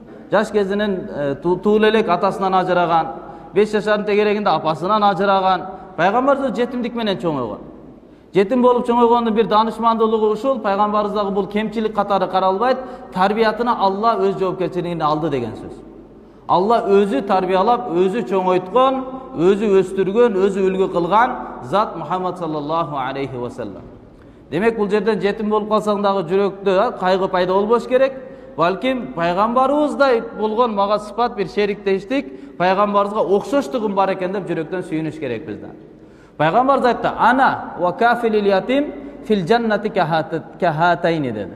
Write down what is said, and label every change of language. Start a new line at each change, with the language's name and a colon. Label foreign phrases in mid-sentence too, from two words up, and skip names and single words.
Kyrgyz: жаш кезинен туулу элек атасынан ажыраган, 5 жашардын тегерегинде апасынан ажыраган, пайгамбарыбыз жетимдик менен чоңойгон. Жетим болуп чоңойгондун бир данышмандуулугу ушул, пайгамбарыбыздагы бул кемчилик катары каралбайт, тарбиятына Алла өз жоопкерчилигин алды деген сөз. Алла өзү тарбиялап, өзү чоңойткон, өзү өстүргөн, өзү үлгү кылган зат Мухаммад
Arabic: صلى الله عليه وسلم.
Kyrgyz: Демек бул жерден жетим болуп калсаң дагы жүрөктө кайгы пайда болбош керек. Балким пайгамбарыбыздай болгон мага сыпат бир шериктештик, пайгамбарыбызга окшоштугум бар экен деп жүрөктөн сүйүнүш керекпиз да. Пайгамбарыбыз айтты:
Arabic: "أنا وكافل اليتيم في الجنة كهاتين"
Kyrgyz: dedi.